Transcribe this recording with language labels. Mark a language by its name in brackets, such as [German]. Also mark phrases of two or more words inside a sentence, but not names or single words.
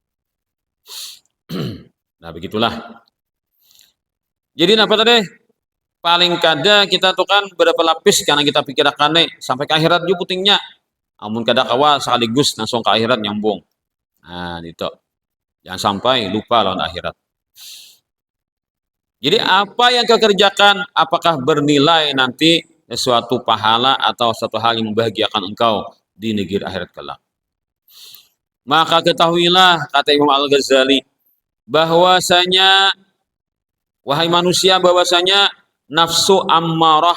[Banjar] Nah, begitulah. Jadi apa tadi? paling kada kita tuh kan berapa lapis karena kita pikirkan nih sampai ke akhirat juga putingnya. Amun kada kawa sekaligus langsung ke akhirat nyambung. Nah, itu. Jangan sampai lupa lawan akhirat. [Indonesian] Jadi apa yang kau kerjakan, apakah bernilai nanti suatu pahala atau suatu hal yang membahagiakan engkau di negeri akhirat kelak. Maka ketahuilah, kata Imam Al-Ghazali, bahwasanya wahai manusia, bahwasanya nafsu ammarah.